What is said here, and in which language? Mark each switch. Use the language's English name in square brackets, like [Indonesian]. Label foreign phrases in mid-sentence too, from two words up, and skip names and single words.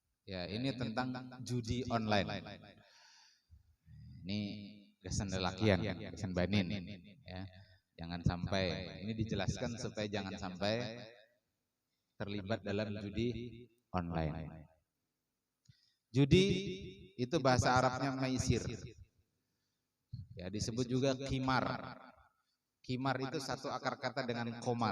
[Indonesian] Ya, ini tentang judi online. [Banjar] Ini gasan lelakian, gasan banin, ya. [Indonesian] Jangan sampai, ini dijelaskan supaya jangan sampai terlibat dalam judi online. Judi itu bahasa Arabnya maisir. Ya, disebut juga qimar. Qimar itu satu akar kata dengan komar.